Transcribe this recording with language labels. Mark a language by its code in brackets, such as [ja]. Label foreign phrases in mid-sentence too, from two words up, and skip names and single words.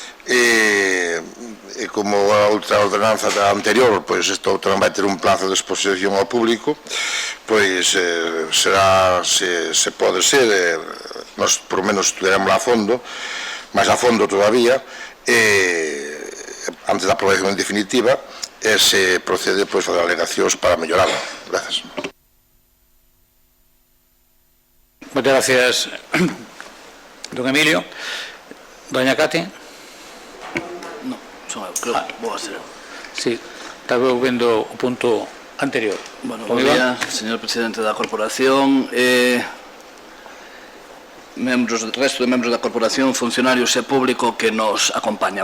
[gl] E como a outra ordenanza da anterior, pois isto tamén vai ter un plazo de exposición ao público, pois será, se pode ser, nós [es] por lo menos [gl] estudaremos a fondo, máis a fondo todavía, antes da aprobación en definitiva, e se procede pois a fazer alegacións para mellorarla. Gracias. [es] Muchas gracias, don Emilio. Doña Cati. [gl] No, son eu, creo que vou a ser eu. Sí, estaba vendo o punto anterior. Bueno, bom día, señor presidente da corporación, resto de membros da corporación, funcionarios e público que nos acompaña.